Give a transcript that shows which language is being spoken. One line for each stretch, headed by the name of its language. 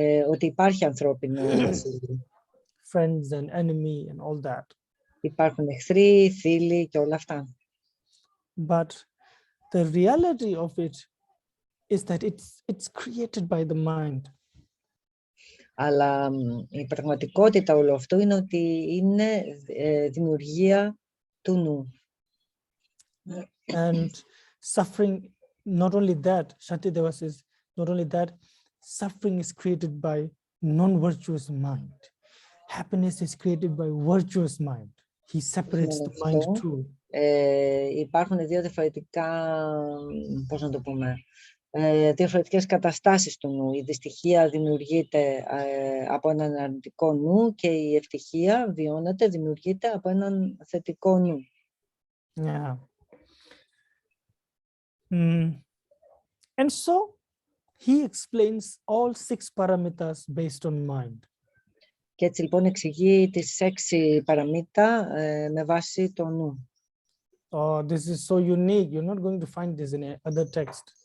Greek: Ότι υπάρχει ανθρώπινο βασίλειο.
English: Friends and enemy and all that.
Greek: Υπάρχουν εχθροί, φίλοι και όλα αυτά.
English: But the reality of it is that it's created by the mind.
Greek: Αλλά η πραγματικότητα όλου αυτού είναι ότι είναι δημιουργία του νου.
English: And suffering, not only that, Shantideva says, not only that, suffering is created by non-virtuous mind. Happiness is created by virtuous mind. He separates the mind too.
Greek: Υπάρχουν δύο διαφορετικά, πώς να το πούμε, διαφορετικές καταστάσεις του νου. Η δυστυχία δημιουργείται από έναν αρνητικό νου και η ευτυχία δημιουργείται από έναν θετικό νου.
English: Yeah. And so he explains all 6 paramitas based on mind.
Greek: Και έτσι λοιπόν εξηγεί τις 6 παραμίτα με βάση το νου.
English: Oh, this is so unique. You're not going to find this in other text.